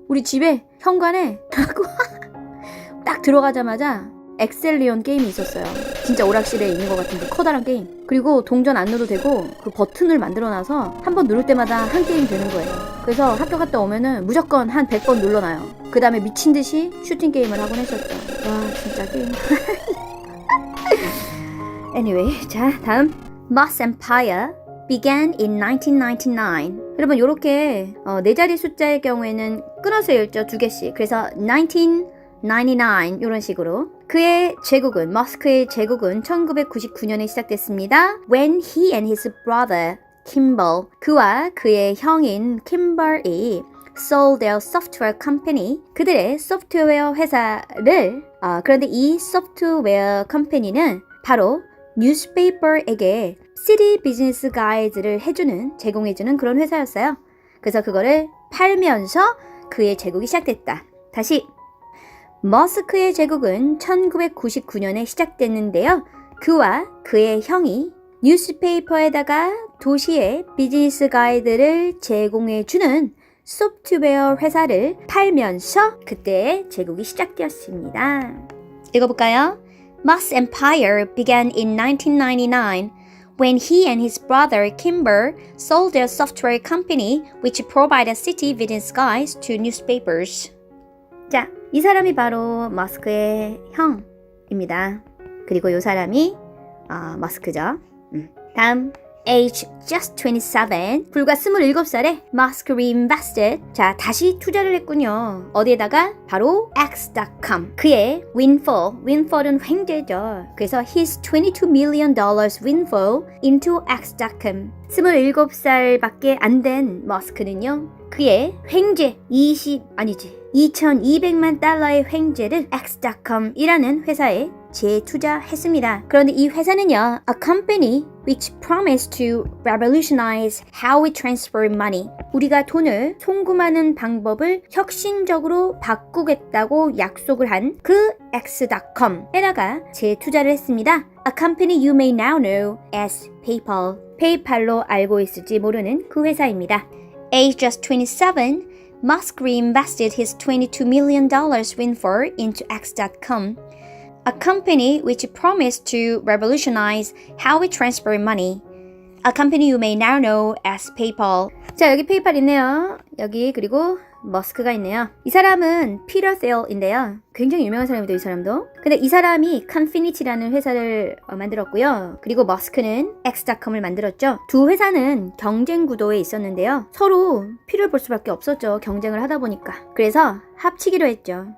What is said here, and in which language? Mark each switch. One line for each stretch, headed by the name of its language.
Korean: 우리 집에 현관에 딱 들어가자마자 엑셀리온 게임이 있었어요. 진짜 오락실에 있는 것 같은 그 커다란 게임. 그리고 동전 안 넣어도 되고 그 버튼을 만들어놔서 한 번 누를 때마다 한 게임 되는 거예요. 그래서 학교 갔다 오면은 무조건 한 100번 눌러놔요. 그 다음에 미친듯이 슈팅게임을 하곤 했었죠. 와 진짜 게임.
English: Anyway,
Korean: 자 다음
English: Moss Empire began in 1999.
Korean: 여러분 요렇게 네 자리 숫자의 경우에는 끊어서 읽죠. 두 개씩. 그래서 1999 이런 식으로. 그의 제국은 머스크의 제국은 1999년에 시작됐습니다.
English: When he and his brother Kimball
Korean: 그와 그의 형인 Kimball이
English: sold their software company
Korean: 그들의 소프트웨어 회사를 그런데 이 소프트웨어 컴퍼니는 바로 뉴스페이퍼에게 시티 비즈니스 가이드를 제공해주는 그런 회사였어요. 그래서 그거를 팔면서 그의 제국이 시작됐다. 다시 머스크의 제국은 1999년에 시작됐는데요. 그와 그의 형이 뉴스페이퍼에다가 도시의 비즈니스 가이드를 제공해주는 소프트웨어 회사를 팔면서 그때 제국이 시작되었습니다. 읽어볼까요?
English: Musk's empire began in 1999 when he and his brother Kimber sold their software company which provided city business guides to newspapers.
Korean: 자, 이 사람이 바로 머스크의 형입니다. 그리고 이 사람이 머스크죠. 다음
English: Age just 27,
Korean: 불과 27살에
English: Musk reinvested,
Korean: 자 다시 투자를 했군요. 어디에다가? 바로 X.com. 그의 windfall은 횡재죠. 그래서
English: his $22 million windfall into X.com.
Korean: 27살밖에 안 된 머스크는요. 그의 횡재 2200만 달러의 횡재를 X.com이라는 회사에 재투자했습니다. 그런데 이 회사는요,
English: a company which promised to revolutionize how we transfer money.
Korean: 우리가 돈을 송금하는 방법을 혁신적으로 바꾸겠다고 약속을 한 그 X.com에다가 재투자를 했습니다.
English: A company you may now know as PayPal.
Korean: 페이팔로 알고 있을지 모르는 그 회사입니다.
English: Age just 27, Musk reinvested his $22 million windfall into X.com. A company which promised to revolutionize how we transfer money. A company you may now know as PayPal.
Korean: 자, 여기 페이팔 있네요. 여기 그리고 머스크가 있네요. 이 사람은 피터 셀인데요. 굉장히 유명한 사람이죠, 이 사람도. 근데 이 사람이 Confinity라는 회사를 만들었고요. 그리고 머스크는 X.com을 만들었죠. 두 회사는 경쟁 구도에 있었는데요. 서로 피를 볼 수밖에 없었죠. 경쟁을 하다 보니까. 그래서 합치기로 했죠.